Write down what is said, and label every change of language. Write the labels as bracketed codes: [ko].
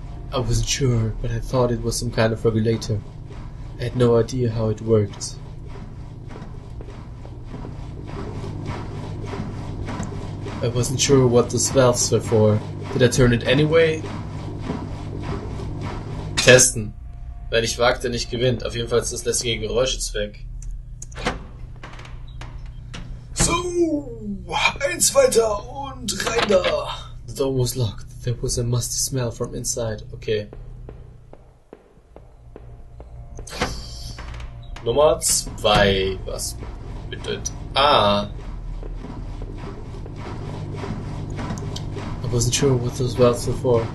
[en] I wasn't sure, but I thought it was some kind of regulator. I had no idea how it worked. I wasn't sure what those valves were for. Did I turn it anyway? [de] Testen. Wer nicht wagt, der nicht gewinnt. Auf jeden Fall ist das lästige Geräusch jetzt weg. So, eins weiter und rein da. [en] The door was locked. There was a musty smell from inside. Okay. [de] Nummer 2. Was bedeutet? Ah. [en] I wasn't sure what those valves were for.